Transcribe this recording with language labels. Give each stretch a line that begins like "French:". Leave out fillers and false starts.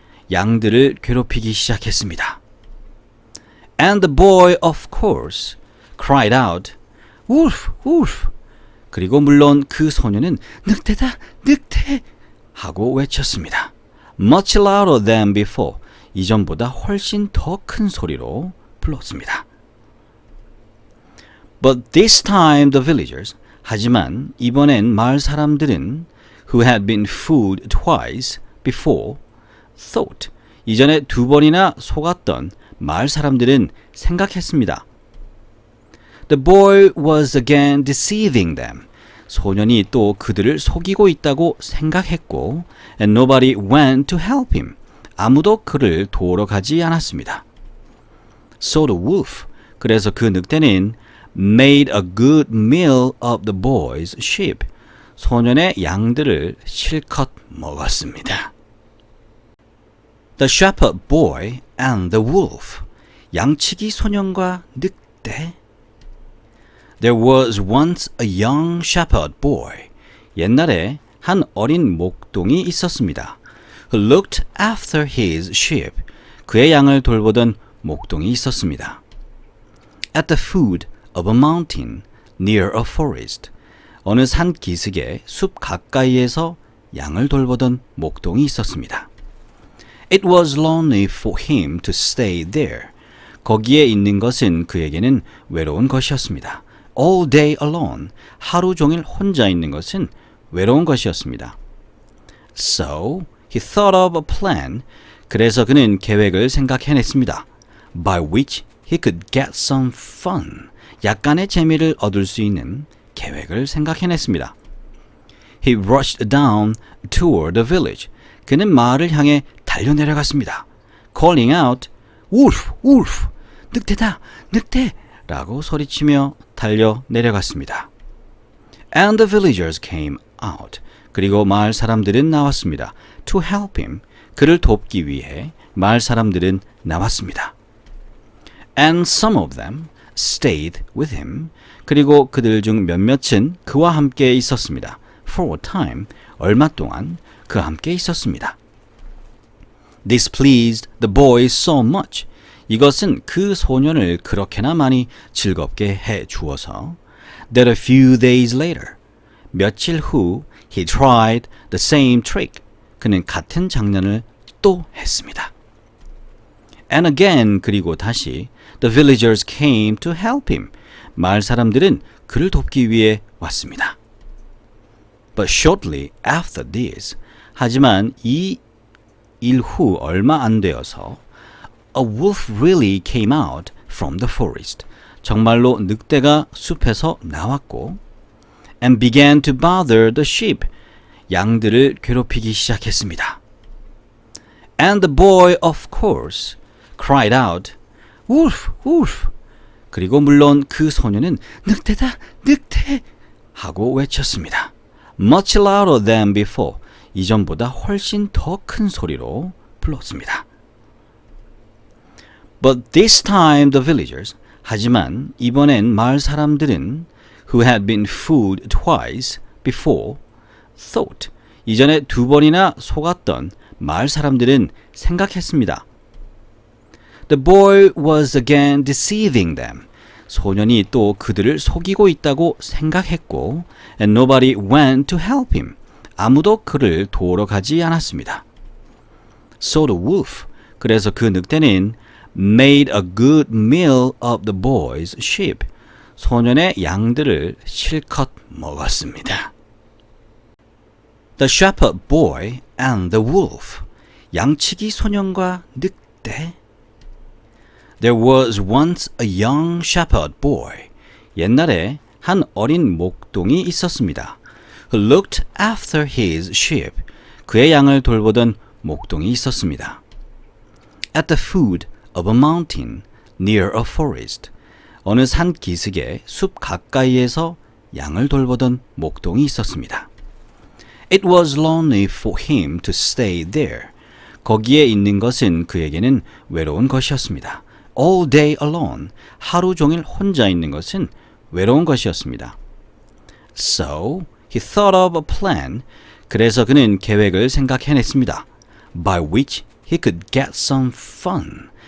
Korean: 양들을 괴롭히기 시작했습니다.
English: And the boy, of course, cried out, Wolf! Wolf!
Korean: 그리고 물론 그 소년은 늑대다! 늑대! 하고 외쳤습니다.
English: Much louder than before.
Korean: 이전보다 훨씬 더 큰 소리로 불렀습니다.
English: But this time the villagers,
Korean: 하지만 이번엔 마을 사람들은
English: who had been fooled twice before thought,
Korean: 이전에 두 번이나 속았던 마을 사람들은 생각했습니다.
English: The boy was again deceiving them.
Korean: 소년이 또 그들을 속이고 있다고 생각했고
English: and nobody went to help him.
Korean: 아무도 그를 도우러 가지 않았습니다.
English: So the wolf,
Korean: 그래서 그 늑대는
English: made a good meal of the boy's sheep.
Korean: 소년의 양들을 실컷 먹었습니다.
English: The shepherd boy and the wolf.
Korean: 양치기 소년과 늑대.
English: There was once a young shepherd boy.
Korean: 옛날에 한 어린 목동이 있었습니다.
English: Who looked after his sheep.
Korean: 그의 양을 돌보던 목동이 있었습니다.
English: At the foot of a mountain near a forest.
Korean: 어느 산 기슭의 숲 가까이에서 양을 돌보던 목동이 있었습니다.
English: It was lonely for him to stay there.
Korean: 거기에 있는 것은 그에게는 외로운 것이었습니다.
English: All day alone.
Korean: 하루 종일 혼자 있는 것은 외로운 것이었습니다.
English: So, he thought of a plan.
Korean: 그래서 그는 계획을 생각해냈습니다.
English: By which he could get some fun.
Korean: 약간의 재미를 얻을 수 있는 계획을 생각해냈습니다.
English: He rushed down toward the village.
Korean: 그는 마을을 향해 달려내려갔습니다.
English: Calling out, Wolf! Wolf!
Korean: 늑대다! 늑대! 라고 소리치며 달려내려갔습니다.
English: And the villagers came out.
Korean: 그리고 마을 사람들은 나왔습니다.
English: To help him.
Korean: 그를 돕기 위해 마을 사람들은 나왔습니다.
English: And some of them stayed with him.
Korean: 그리고 그들 중 몇몇은 그와 함께 있었습니다.
English: For a time.
Korean: 얼마 동안 그와 함께 있었습니다.
English: This pleased the boy so much.
Korean: 이것은 그 소년을 그렇게나 많이 즐겁게 해 주어서
English: that a few days later,
Korean: 며칠 후
English: he tried the same trick.
Korean: 그는 같은 장난을 또 했습니다.
English: And again,
Korean: 그리고 다시
English: the villagers came to help him.
Korean: 마을 사람들은 그를 돕기 위해 왔습니다.
English: But shortly after this,
Korean: 하지만 이 일 후 얼마 안 되어서
English: a wolf really came out from the forest.
Korean: 정말로 늑대가 숲에서 나왔고
English: and began to bother the sheep.
Korean: 양들을 괴롭히기 시작했습니다.
English: And the boy, of course, cried out, Wolf, wolf.
Korean: 그리고 물론 그 소녀는 늑대다, 늑대! 하고 외쳤습니다.
English: Much louder than before.
Korean: 이전보다 훨씬 더 큰 소리로 불렀습니다.
English: But this time the villagers,
Korean: 하지만 이번엔 마을 사람들은
English: who had been fooled twice before thought,
Korean: 이전에 두 번이나 속았던 마을 사람들은 생각했습니다.
English: The boy was again deceiving them.
Korean: 소년이 또 그들을 속이고 있다고 생각했고
English: and nobody went to help him.
Korean: 아무도 그를 도우러 가지 않았습니다.
English: So the wolf,
Korean: 그래서 그 늑대는
English: made a good meal of the boy's sheep.
Korean: 소년의 양들을 실컷 먹었습니다.
English: The shepherd boy and the wolf.
Korean: 양치기 소년과 늑대.
English: There was once a young shepherd boy.
Korean: 옛날에 한 어린 목동이 있었습니다.
English: Who looked after his sheep.
Korean: 그의 양을 돌보던 목동이 있었습니다.
English: At the foot of a mountain near a forest.
Korean: 어느 산 기슭의 숲 가까이에서 양을 돌보던 목동이 있었습니다.
English: It was lonely for him to stay there.
Korean: 거기에 있는 것은 그에게는 외로운 것이었습니다.
English: All day alone.
Korean: 하루 종일 혼자 있는 것은 외로운 것이었습니다.
English: So he thought of a plan.
Korean: 그래서 그는 계획을 생각해냈습니다.
English: By which he could get some fun.